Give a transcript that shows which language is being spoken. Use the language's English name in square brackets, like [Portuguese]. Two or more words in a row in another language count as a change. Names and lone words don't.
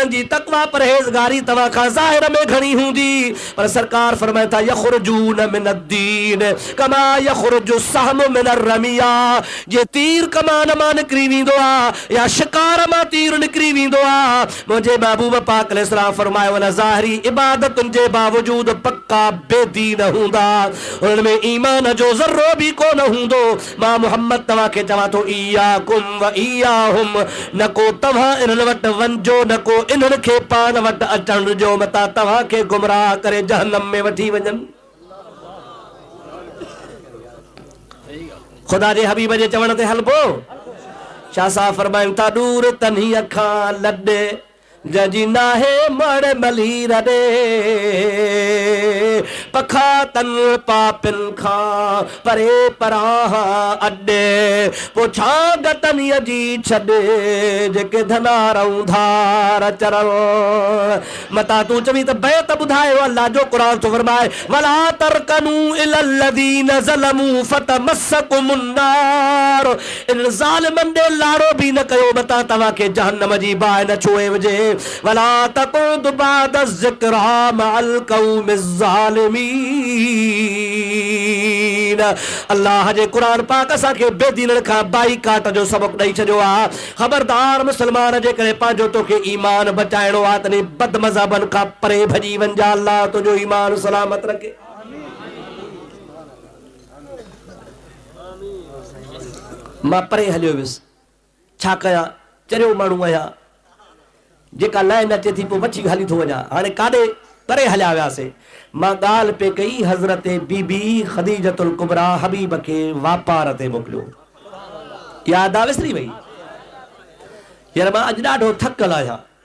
[Sindhi] जी तक़वा परहेज़गारी तव्हां खां ज़ाहिर में घणी हूंदी पर सरकार फरमाइनि था [Arabic] يخرجون من الدين كما يخرج السهم من الرمية [Sindhi] जे तीर कमान मां निकिरी वेंदो या शिकार मां तीर निकिरी वेंदो आहे मुंहिंजे महबूब पाक अलैहिस्सलाम फरमायो न ज़ाहिरी इबादतुनि जे बावजूद पक्का बेदीन हूंदा उन्हनि में ईमान जो ज़र्रो बि कोन हूंदो मां मोहम्मद तव्हांखे चवां थो [Arabic] إياكم وإياهم [Sindhi] न को तव्हां इन्हनि वटि वञिजो न को इन्हनि खे पाण वटि अचण ॾिजो मता तव्हांखे गुमराह करे जहन्नम में वठी वञनि ख़ुदा जे हबीब जे चवण ते हलबो शाह साहब फरमाइनि था दूर तन्ही अखां लॾे जजी नाहे मड़ मलीर ॾे पखा तन पापिन खां परे परां अॾे पोइ छा गतनीअ जी छॾे जेके धनारऊं धार चरण मता तूं चवी त बैत ॿुधायो अल्लाह जो क़ुरान थो फरमाए [Arabic] ولا تركنوا إلى الذين ظلموا فتمسكم النار [Sindhi] इन ज़ालिमनि ॾे लाड़ो बि न कयो मता तव्हांखे जहन्नम जी बाहि न छुए वञे [Arabic] ولا تقعد بعد الذكرى مع القوم [Sindhi] ज़ालिमीन अल्लाह जे क़ुरान पाक असांखे बेदीननि खां बाइकाट जो सबक़ ॾेई छॾियो आहे ख़बरदार मुस्लमान जे करे पंहिंजो तोखे ईमान बचाइणो आहे तनी बद मज़हबनि खां परे भॼी वञा अल्लाह तुंहिंजो ईमान सलामत रखे मां परे हलियो वियुसि छा कयां चरियो माण्हू आहियां जेका लाइन अचे थी पोइ बची हली थो वञा हाणे काॾे परे हलिया वियासीं मां ॻाल्हि पे कई हज़रत बीबी ख़दीजतुल कुबरा हबीब खे वापार ते मोकिलियो यादि आहे विसरी वई यार मां अॼु ॾाढो थकल आहियां